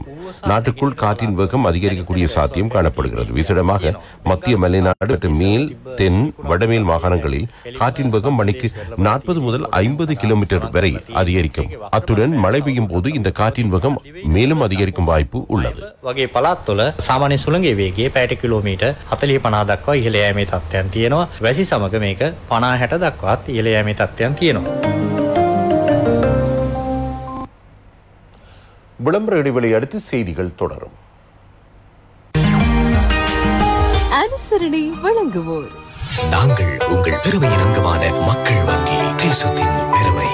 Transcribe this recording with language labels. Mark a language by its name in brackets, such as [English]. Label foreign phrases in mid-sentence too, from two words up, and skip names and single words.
[Tamil] நாட்டுக்குள் காற்றின் வேகம் அதிகரிக்கக்கூடிய சாத்தியம் காணப்படுகிறது. விசேடமாக மத்திய மலைநாடு மற்றும் மேல், தென், வடமேல் மாகாணங்களில் காற்றின் வேகம் மணிக்கு 40 முதல் 50 கிலோமீட்டர் வரை அதிகரிக்கும். அத்துடன் மழை பெய்யும் போது இந்த காற்றின் வேகம் மேலும் அதிகரிக்கும் வாய்ப்பு உள்ளது. [Sinhala] වගේ පළාත්වල සාමාන්‍ය සුළඟේ වේගය පැයට කිලෝමීටර් 40-50 දක්වා ඉහළ යෑමේ තත්ත්වයන් තියෙනවා. වැසි සමග මේක 50-60 දක්වාත් ඉහළ යෑමේ තත්ත්වයන් තියෙනවා. [Tamil] விளம்பர இடைவெளி அடுத்து செய்திகள் தொடரும். அனுசரணை வழங்குவோர் நாங்கள் உங்கள் பெருமையின் அங்கமான மக்கள் வங்கி, தேசத்தின் பெருமை.